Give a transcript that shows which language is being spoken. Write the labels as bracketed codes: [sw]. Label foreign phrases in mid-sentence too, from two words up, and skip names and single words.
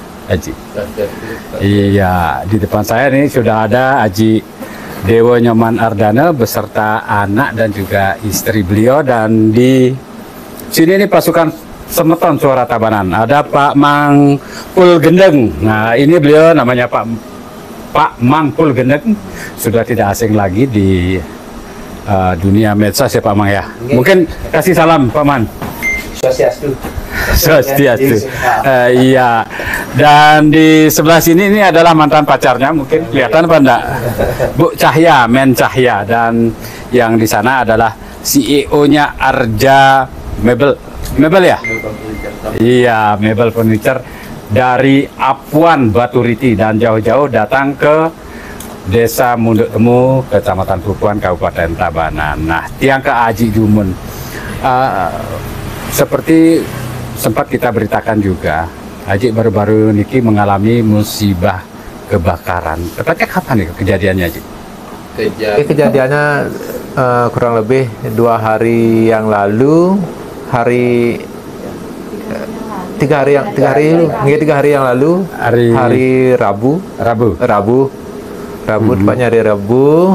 [id] Iya, di depan saya nih sudah ada Haji Dewo Nyoman Ardana beserta anak dan juga istri beliau, dan di sini nih pasukan semeton Suara Tabanan. Ada Pak Mangpul Gendeng. Nah, ini beliau namanya Pak Mangpul Gendeng, sudah tidak asing lagi di dunia medsos ya Pak Mang ya. Mungkin kasih salam Pak Man. Swastiastu. Swastiastu. Iya. Dan di sebelah sini ini adalah mantan pacarnya, mungkin kelihatan apa enggak? Bu Cahya, Men Cahya. Dan yang di sana adalah CEO-nya Arja Mebel. Mebel ya? Iya, Mebel Furniture dari Apuan Baturiti, dan jauh-jauh datang ke Desa Munduk Temu, Kecamatan Pupuan, Kabupaten Tabanan. [ban] Nah, tiang ke Aji Jumun. [id] Seperti sempat kita beritakan juga, Haji baru-baru niki mengalami musibah kebakaran. Tepatnya kapan nih kejadiannya, Haji? Kejadiannya kurang lebih 2 hari yang lalu, tiga hari yang lalu, hari Rabu, tepatnya hari Rabu.